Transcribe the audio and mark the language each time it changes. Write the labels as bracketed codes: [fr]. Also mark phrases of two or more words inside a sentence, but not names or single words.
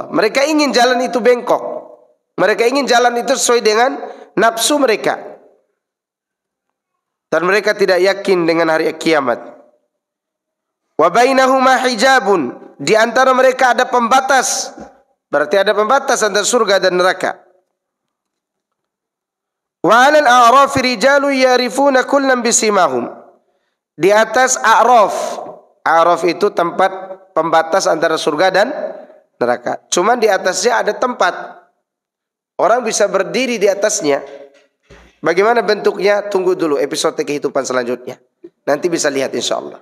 [id] Mereka ingin jalan itu bengkok. Mereka ingin jalan itu sesuai dengan nafsu mereka. Dan mereka tidak yakin dengan hari kiamat. [ar] وبينهما حجاب, [id] di antara mereka ada pembatas. Berarti ada pembatas antara surga dan neraka. [ar] وعلى الأعراف رجال يعرفون كلا بسيماهم. [id] Di atas a'raf. A'raf itu tempat pembatas antara surga dan neraka. Cuman di atasnya ada tempat. Orang bisa berdiri di atasnya. Bagaimana bentuknya? Tunggu dulu episode kehidupan selanjutnya. Nanti bisa lihat [ar] إن شاء الله.